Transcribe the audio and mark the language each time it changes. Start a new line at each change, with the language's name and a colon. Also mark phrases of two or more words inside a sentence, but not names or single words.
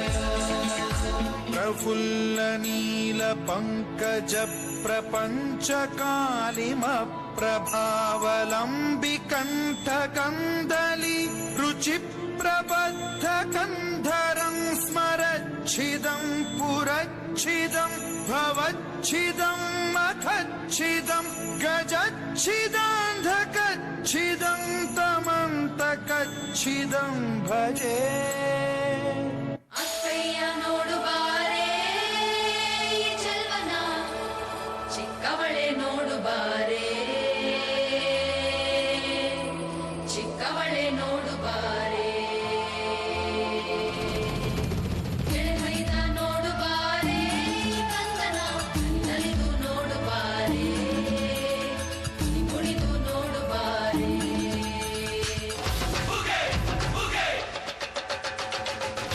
Sanskrit: ప్రఫుల్ల నీల పంకజ ప్రపంచ కాళిమ ప్రభావలంబి కంఠ కందలి రుచి ప్రబద్ధ కంధరం స్మరచ్చిదం పురచ్చిదం భవచ్చిదం మఖచ్చిదం గజచ్చిదాంధకచ్చిదం తమంతకచ్చిదం భజే.
Kannada: ಅಕ್ಕಯ್ಯ ನೋಡು ಬಾರೆ ಈ ಚೆಲ್ವನ, ಚಿಕ್ಕವಳೆ ನೋಡು ಬಾರೆ, ಚಿಕ್ಕವಳೆ ನೋಡು ಬಾರೆ, ಎಳೆಮೈದ ನೋಡು ಬಾರೆ ಕಂದನ, ನಲಿದು ನೋಡು ಬಾರೆ, ಕುಣಿದು ನೋಡು ಬಾರೆ.